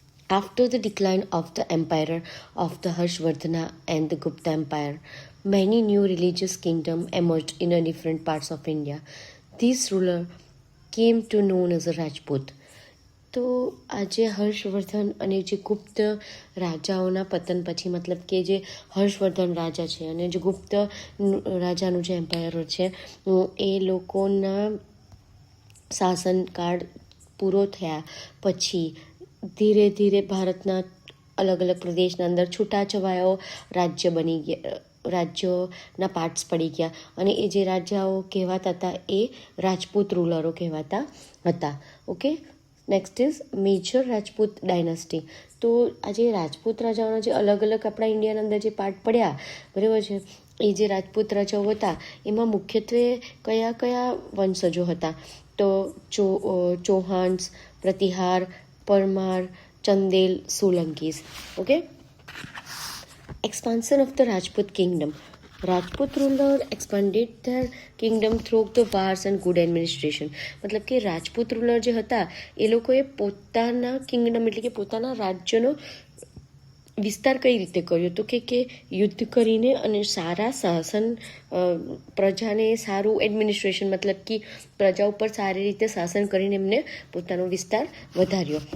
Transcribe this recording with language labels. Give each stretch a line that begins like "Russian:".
English: After the decline of the empire of the Harshvardhana and the Gupta Empire, many new religious kingdoms emerged in different parts of India. These rulers came to known as a Rajput.
Gujarati: તો આજે હર્ષવર્ધન અને જે ગુપ્ત રાજાઓના પતન પછી મતલબ કે જે હર્ષવર્ધન રાજા છે અને જે ગુપ્ત રાજાનું જે એમ્પાયર છે એ લોકોના શાસનકાળ પૂરો થયા પછી ધીરે ધીરે ભારતના અલગ અલગ પ્રદેશના અંદર છૂટાછવાયો રાજ્ય બની ગયા, રાજ્યોના પાર્ટ્સ પડી ગયા અને એ જે રાજાઓ કહેવાતા હતા એ રાજપૂત રૂલરો કહેવાતા હતા.
English: Okay, next is major Rajput dynasty.
Gujarati: તો આજે રાજપૂત રાજાઓના જે અલગ અલગ આપણા ઇન્ડિયાના અંદર જે પાર્ટ પડ્યા, બરાબર છે, એ જે રાજપૂત રાજાઓ હતા એમાં મુખ્યત્વે કયા કયા વંશજો હતા? તો ચૌહાણ્સ, Pratihara, Parmar, Chandel, સોલંકીઝ.
English: Okay, expansion of the Rajput kingdom. Rajput ruler expanded their kingdom through the wars and good administration.
Gujarati: મતલબ કે રાજપૂત રૂલર જે હતા એ લોકોએ પોતાના કિંગડમ એટલે કે પોતાના રાજ્યનો વિસ્તાર કઈ રીતે કર્યો તો કે યુદ્ધ કરીને અને સારા શાસન, પ્રજાને સારું એડમિનિસ્ટ્રેશન મતલબ કે પ્રજા ઉપર સારી રીતે શાસન કરીને એમને પોતાનો વિસ્તાર વધાર્યો.